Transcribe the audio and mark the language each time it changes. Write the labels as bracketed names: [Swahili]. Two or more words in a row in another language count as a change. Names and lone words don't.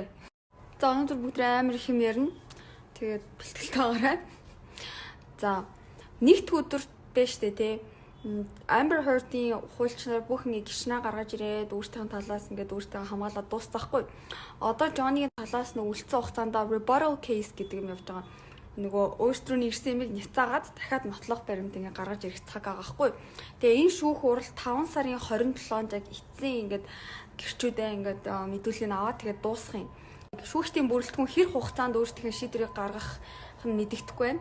[Mongolian] За өнөөдөр бүгд амар их юм ярина. Тэгээд бэлтгэлтэй байгаарай. За нэгд өдөр байж штэ тий. Amber Heard-ийн хуульчнаар бүх ингэ гişнээ гаргаж ирээд өөртөө талаас ингээд өөртөө хамгаалаад дуусчихгүй. Одоо Johnny-гийн талаас нь үлдсэн хугацаанд [English] rebuttal case [Mongolian] гэдэг юм явж байгаа. Нөгөө өөртөө нэрсэн юмыг няцаагаад дахиад нотлох баримт ингэ гаргаж ирэх цаг байгаа байхгүй. Тэгээ энэ шүүх хурал 5 сарын 27-нд яг эцсийн ингээд гэрчүүдээ ингээд мэдүүлгийг аваад тэгээд дуусгах юм. Шүүгчдийн бүрэлдэхүүн хэр хугацаанд өөртөө шийдвэрийг гаргах нь мэдэгдэхгүй байна.